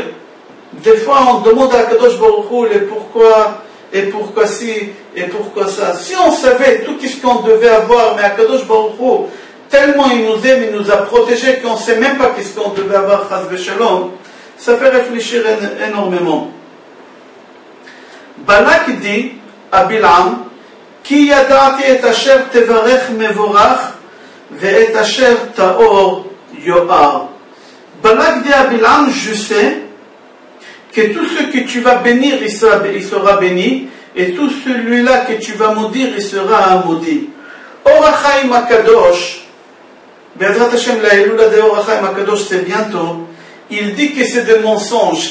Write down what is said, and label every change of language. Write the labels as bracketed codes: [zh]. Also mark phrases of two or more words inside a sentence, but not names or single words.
[fr] Des fois, on demande à [he] הקדוש ברוך הוא [fr] les pourquoi, et pourquoi ci, et pourquoi ça. Si on savait tout ce qu'on devait avoir, mais [he] הקדוש ברוך הוא, [fr] tellement il nous aime, il nous a protégés qu'on ne sait même pas ce qu'on devait avoir, [he] חס ושלום, [fr] ça fait réfléchir énormément. Balak dit à Bilam, [he] כי ידעתי את אשר תברך מבורך ואת אשר תאור יואר. [fr] Balak dit à Bilam, je sais que tout ce que tu vas bénir, il sera béni, et tout celui-là que tu vas maudire, il sera maudit. Or HaChaim HaKadosh, [he] בעזרת השם [fr] la Elula de Or HaChaim HaKadosh, c'est bientôt, il dit que c'est des mensonges.